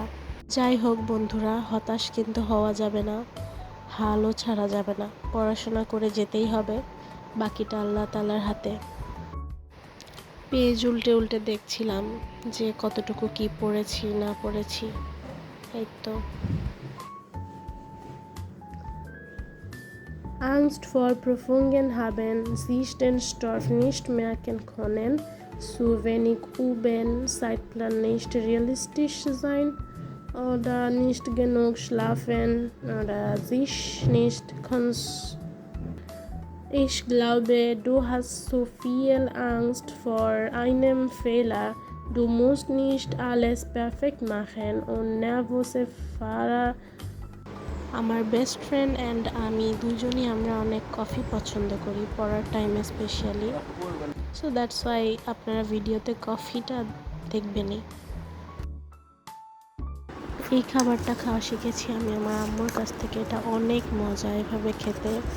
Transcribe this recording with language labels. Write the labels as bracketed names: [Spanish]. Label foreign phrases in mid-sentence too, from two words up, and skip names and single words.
[Bangla] যাই হোক বন্ধুরা, হতাশ কিন্তু হওয়া যাবে না, হালও ছাড়া যাবে না, পড়াশোনা করে যেতেই হবে, বাকিটা আল্লাহ তাআলার হাতে। পেজ উল্টে উল্টে দেখছিলাম যে কতটুকু কি পড়েছি না পড়েছি। এই তো [German] Angst vor Prüfungen haben sich den Stoff nicht merken können, zu wenig üben, Zeitplan nicht realistisch sein oder nicht genug schlafen oder sich nicht Ich glaube, du hast zu viel Angst vor einem Fehler. Du musst nicht alles perfekt machen und nervöse Fahrer. [Bangla] আমার [English] best friend and [Bangla] আমি দুজনই আমরা অনেক কফি পছন্দ করি পড়ার টাইমে স্পেশালি। [English] so that's why [Bangla] আপনারা ভিডিওতে কফিটা দেখবেনই। এই খাবারটা খাওয়া শিখেছি আমি আমার আম্মুর কাছ থেকে, এটা অনেক মজা এভাবে খেতে।